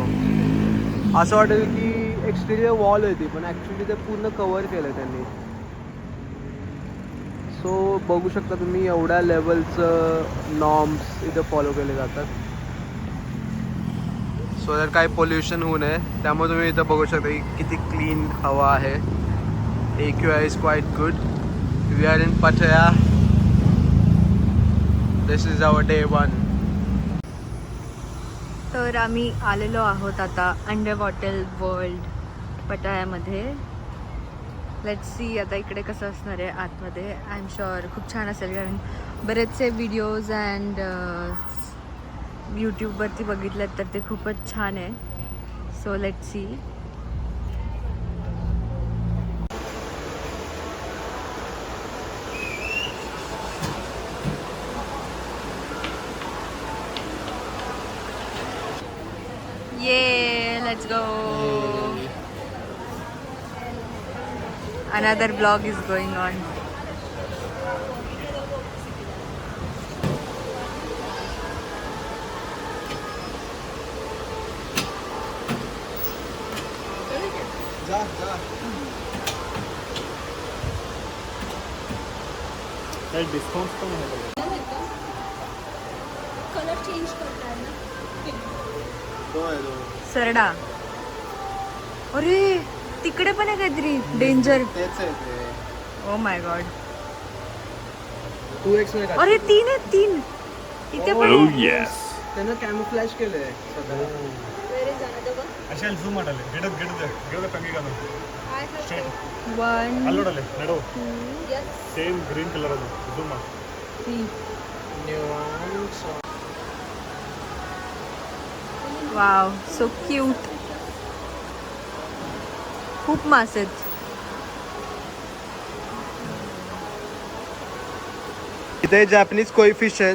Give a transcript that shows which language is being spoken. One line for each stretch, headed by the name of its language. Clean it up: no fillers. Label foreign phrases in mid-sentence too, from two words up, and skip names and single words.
Marathi: तो असं वाटेल की
English: exterior wall
Marathi: होती पण ॲक्च्युली ते पूर्ण कवर केलं त्यांनी. सो बघू शकता तुम्ही एवढ्या लेवलचं नॉर्म्स इथं फॉलो केले जातात. सो जर काही पोल्युशन होऊ नये त्यामुळे तुम्ही इथं बघू शकता की किती क्लीन हवा आहे.
English: AQI is quite good. We are in Pattaya. This is our day 1.
Marathi: तर तर आम्ही आलेलो आहोत आता अंडर वॉटर वर्ल्ड पटायामध्ये.
English: let's see
Marathi: आता इकडे कसं असणार आहे आतमध्ये.
English: I am sure
Marathi: खूप छान असेल, कारण बरेचसे
English: videos and
Marathi: यूट्यूबवरती बघितलेत तर ते खूपच छान आहे.
English: so let's see. Yeah, let's go. Another vlog is going on.
Marathi: जा जा. काही डिस्काउंट पण आहे.
English: colour change
Marathi: करताय ना. तो आहे तो. सरडा. अरे तिकडे पण आहे काहीतरी डेंजर. तेच आहे ते.
English: Oh my God.
Marathi: 2x मध्ये अरे 3 आहेत 3. इथे पण
English: Oh
Marathi: आहे.
English: yes.
Marathi: त्यानं कॅमोफ्लॅज केलंय स्वतःला.
Kannada: ಅಶಲ್ ಝೂಮ್ ಮಾಡಲ್ಲ ಗಿಡದ ಕಂಗಿ ಕಾಣು ಸ್ಟ್ರೈಟ್ 1 ಅಲ್ಲೋಡಲ್ಲ ನಡು 2
English: same green colour
Kannada: ಅದು ಝೂಮ್ 3.
English: Nuance. Wow so cute.
Marathi: खूप मासे आहेत. इथे
English: Japanese koi fish
Marathi: आहेत.